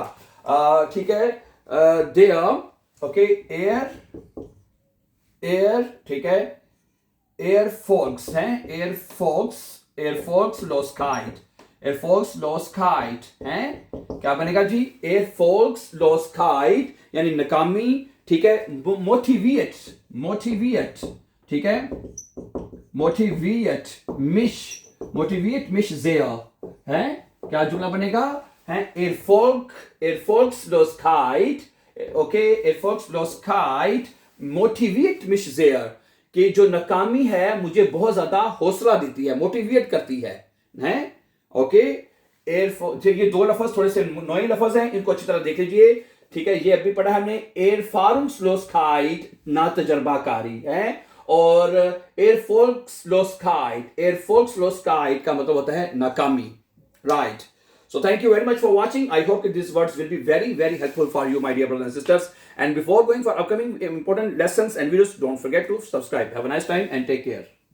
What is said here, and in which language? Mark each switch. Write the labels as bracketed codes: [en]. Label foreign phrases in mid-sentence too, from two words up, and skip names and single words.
[hi] ठीक है, देयर, ओके, एयर, ठीक है, Erfolgs है, [de] Erfolgslosigkeit erfolglosigkeit [hi] है, क्या बनेगा जी? erfolglosigkeit यानी नाकामी, ठीक है? motiviert, ठीक है? [de] motiviert mich sehr [hi] है, क्या जुमला बनेगा? है erfolglosigkeit, ओके, [de] erfolglosigkeit motiviert mich sehr, [hi] कि जो नाकामी है मुझे बहुत ज्यादा हौसला देती है, मोटिवेट करती है, ओके। ये दो लफ्ज थोड़े से नए लफ्ज हैं, इनको अच्छी तरह देख लीजिए, ठीक है? ये अभी पढ़ा हमने erfahrungslosigkeit, ना तजर्बाकारी है, और erfolglosigkeit का मतलब होता है नाकामी, राइट? [en] So thank you very much for watching. I hope that these words will be very, very helpful for you, my dear brothers and sisters. And before going for upcoming important lessons and videos, don't forget to subscribe. Have a nice time and take care.